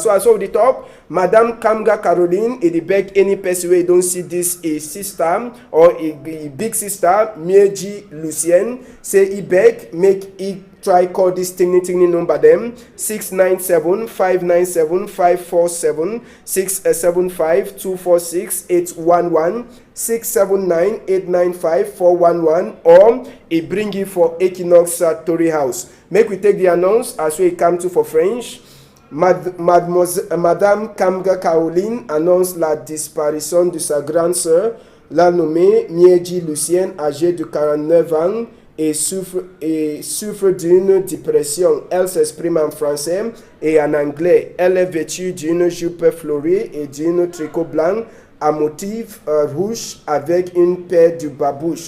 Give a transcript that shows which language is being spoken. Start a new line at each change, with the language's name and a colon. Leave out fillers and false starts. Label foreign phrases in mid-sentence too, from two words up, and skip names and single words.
Nigerian Pidgin: So as of the top, Madam Kamga Caroline, he dey beg any person wey don't see this a sister or a big sister, Mieji Lucien, say he beg make he try call this thing number them 697-597-547 675-246-811 679-895-411 or he bring it for Equinox Tory House. Make we take the announce as we come to for French.
French: Madame Kamga Caroline annonce la disparition de sa grande sœur, la nommée Mieji Lucien, âgée de 49 ans, et souffre d'une dépression. Elle s'exprime en français et en anglais. Elle est vêtue d'une jupe fleurie et d'un tricot blanc à motif rouge avec une paire de babouches.